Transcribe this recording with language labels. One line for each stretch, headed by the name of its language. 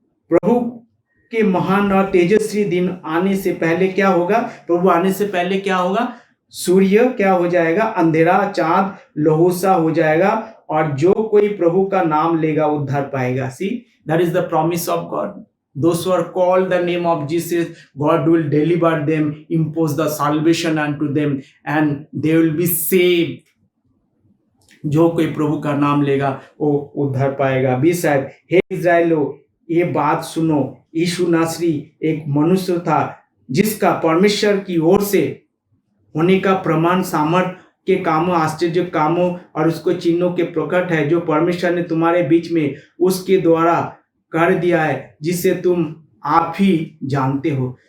Hindi: प्रभु के महान और तेजस्वी दिन आने से पहले क्या होगा? प्रभु आने से पहले क्या होगा? सूर्य क्या हो जाएगा? अंधेरा, चांद लहू सा हो जाएगा, और जो कोई प्रभु का नाम लेगा उद्धार पाएगा।
English: See, that is the promise of God. Those who are called the name of Jesus, God will deliver them, impose the salvation unto them, and they will be saved.
Hindi: जो कोई प्रभु का नाम लेगा वो उद्धार पाएगा। 20 आयत, हे इस्राएलो, ये बात सुनो, यीशु नासरी एक मनुष्य था जिसका परमेश्वर की ओर से होने का प्रमाण सामर्थ के कामों, आश्चर्य कामों और उसको चिन्हों के प्रकट है, जो परमेश्वर ने तुम्हारे बीच में उसके द्वारा कर दिया है, जिसे तुम आप ही जानते हो।